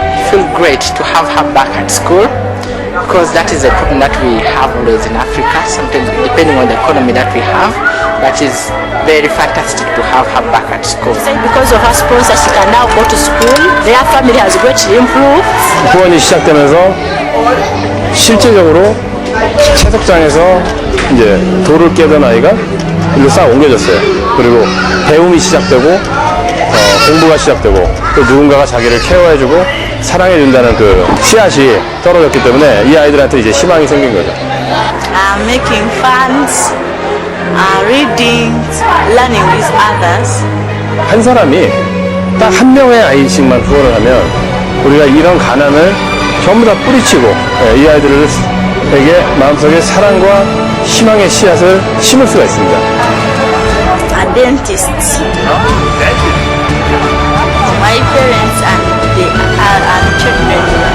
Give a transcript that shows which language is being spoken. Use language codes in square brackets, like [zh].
[en] Feel great to have her back at school because that is a problem that we have always in Africa. Sometimes depending on the economy that we have, that is very fantastic to have her back at school. Because of her sponsor, she can now go to school. Their family has greatly improved. [ko] 후원이 시작되면서 실질적으로 채석장에서 이제 돌을 깨던 아이가 일로 싹 옮겨졌어요. 그리고 배움이 시작되고 공부가 시작되고 또 누군가가 자기를 케어해주고 사랑해준다는 그 씨앗이 떨어졌기 때문에 이 아이들한테 이제 희망이 생긴 거죠. [en] Making funds, reading, learning with others. [ko] 한 사람이 딱 한 명의 아이씩만 후원을 하면 우리가 이런 가난을 전부 다 뿌리치고 이 아이들에게 마음속에 사랑과 희망의 씨앗을 심을 수가 있습니다. [en] A dentist. My parents and children.